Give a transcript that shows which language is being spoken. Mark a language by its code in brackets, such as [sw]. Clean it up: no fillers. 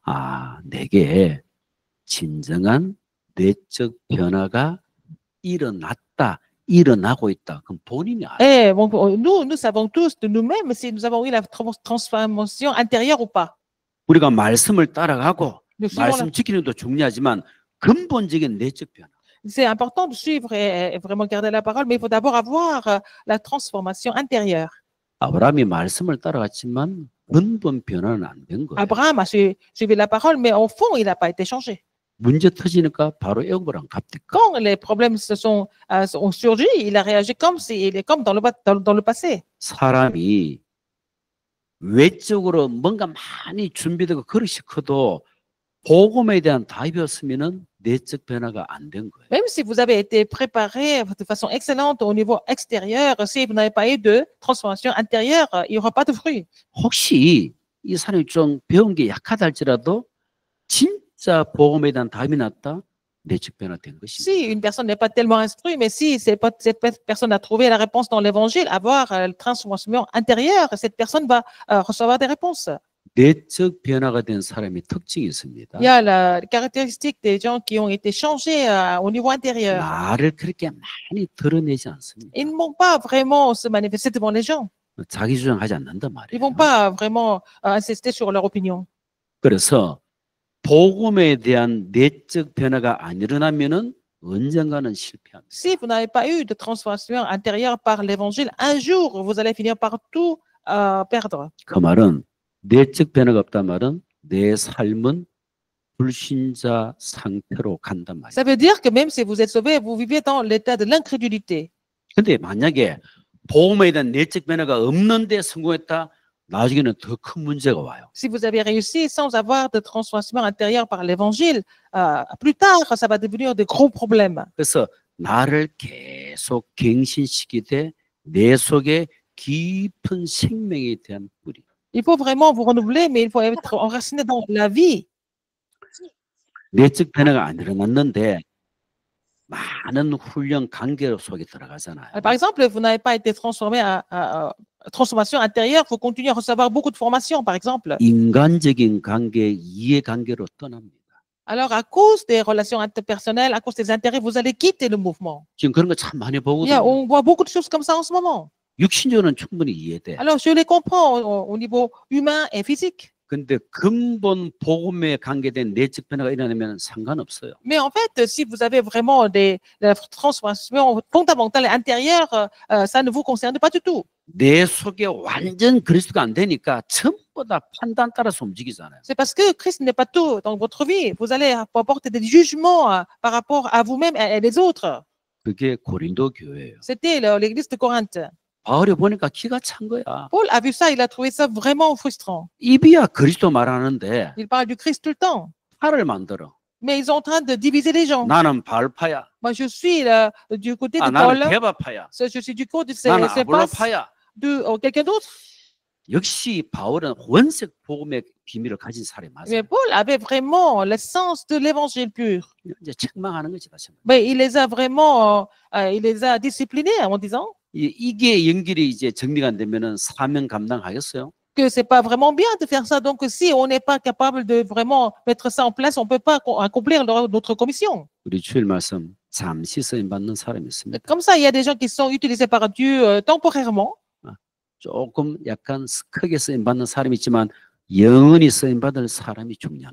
[ko] 아, 내게 진정한 내적 변화가 일어나고 있다. 그럼 본인이 알아요. [fr] Et bon, nous savons tous de nous-mêmes si nous avons eu la transformation intérieure ou pas. [ko] 우리가 말씀을 따라가고 [fr] Nous suivons [ko] 말씀 지키는 것도 중요하지만 근본적인 내적 변화. [fr] C'est important de suivre et vraiment garder la parole, mais il faut d'abord avoir la transformation intérieure. [ko] 아브라함이 말씀을 따라갔지만 근본 변화는 안 된 거예요. [fr] Abraham a suivi la parole, mais au fond, il n'a pas été changé. [ko] 문제 터지니까 바로 애굽으로 갑니까? [fr] Quand les problèmes ont surgi, il a réagi comme dans le passé. [ko] 사람이 외적으로 뭔가 많이 준비되고 그릇이 커도 복음에 대한 답이 없으면은 내적 변화가 안 된 거예요. [fr] Même si vous avez été préparé de façon excellente au niveau extérieur, si vous n'avez pas eu de transformation intérieure, il n'y aura pas de fruit. [ko] 혹시 이 사람이 좀 배운 게 약하다 할지라도 진짜 복음에 대한 답이 났다? 내적 변화된 것입니다. [fr] Si une personne n'est pas tellement instruite, mais si cette personne a trouvé la réponse dans l'évangile, avoir la transformation intérieure, cette personne va recevoir des réponses. [ko] 내적 변화가 된 사람의 특징이 있습니다. [fr] Il y a la caractéristique des gens qui ont été changés au niveau intérieur. [ko] 나를 그렇게 많이 드러내지 않습니다. [fr] Ils ne vont pas vraiment se manifester devant les gens. [ko] 자기 주장하지 않는단 [fr] Ils vont [ko] 말이에요. [fr] pas vraiment insister sur leur opinion. [ko] 그래서 복음에 대한 내적 변화가 안 일어나면은 언젠가는 실패합니다. [fr] Si vous n'avez pas eu de transformation intérieure par l'évangile, un jour, vous allez finir par tout perdre. [ko] 그 말은 내적 변화가 없단 말은 내 삶은 불신자 상태로 간단 말이에요. [fr] Ça veut dire que même si vous êtes sauvé, vous vivez dans l'état de l'incrédulité. [ko] 근데 만약에 복음에 대한 내적 변화가 없는데 성공했다, 나중에는 더 큰 문제가 와요. [fr] Si vous avez réussi sans avoir de transformation intérieure par l'évangile, plus tard, ça va devenir de gros problèmes. [ko] 그래서 나를 계속 갱신시키되 내 속에 깊은 생명에 대한 뿌리. [fr] Il faut vraiment vous renouveler, mais il faut être enraciné dans la vie. [ko] 내적 변화가 안 일어났는데 많은 훈련 관계 속에 들어가잖아요. [fr] Par exemple, vous n'avez pas été transformé à transformation intérieure, vous continuez à recevoir beaucoup de formations, par exemple. [ko] 인간적인 관계, 이해관계로 떠납니다. [fr] Alors, à cause des relations interpersonnelles, à cause des intérêts, vous allez quitter le mouvement. [ko] 지금 그런 거 참 많이 [fr] Il y a- [ko] 보거든요. [fr] on voit beaucoup de choses comme ça en ce moment. [ko] 육신적으로는 충분히 이해돼. [fr] Alors, je les comprends au niveau humain et physique. [ko] 근데 근본 복음에 관계된 내적 변화가 일어나면 상관없어요. [fr] Mais en fait, si vous avez vraiment des transformations fondamentales et intérieures, ça ne vous concerne pas du tout. [ko] 내 속에 완전 그리스도가 안 되니까 전부 다 판단 따라서 움직이잖아요. [fr] C'est parce que Christ n'est pas tout dans votre vie. Vous allez apporter des jugements par rapport à vous-même et les autres. [ko] 그게 고린도 교회예요. [fr] C'était l'église de Corinthe. [ko] 바울이 보니까 기가 찬 거야. [fr] Paul a vu ça, il a trouvé ça vraiment frustrant. [ko] 입이야 그리스도 말하는데 [fr] Il parle du Christ tout le temps. [ko] 파를 만들어. [fr] Mais ils sont en train de diviser les gens. [ko] 나는 바울파야. [fr] Moi, je suis du côté de [ko] 나는 [fr] Paul. [ko] 게바파야. [fr] Je suis du côté de [ko] 나는 [fr] Céphas, [ko] 아볼로파야. [fr] de quelqu'un d'autre. [ko] 역시 바울은 원색 복음의 비밀을 가진 사람이 [fr] Mais [ko] 맞아요. [fr] Paul avait vraiment l'essence de l'évangile pur. [ko] 이제 책망하는 거지 다시 한번. [fr] Mais il les a vraiment, il les a disciplinés en disant [ko] 이게 연결이 이제 정리가 안 되면은 사명 감당하겠어요? [fr] que c'est pas vraiment bien de faire ça. Donc, si on n'est pas capable de vraiment mettre ça en place, on peut pas accomplir notre commission. [ko] 우리 주일 말씀 잠시 쓰임 받는 사람이 있습니다. [fr] Comme ça, il y a des gens qui sont utilisés par Dieu temporairement. [ko] 조금 약간 크게 쓰임 받는 사람이 있지만 영원히 쓰임 받을 사람이 중요한